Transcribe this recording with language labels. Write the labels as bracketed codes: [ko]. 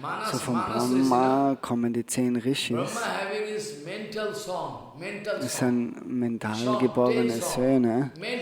[de] So von Brahma kommen die 10 Rishis. [en] Brahma having his mental song. [de] Das sind mental geborene Söhne.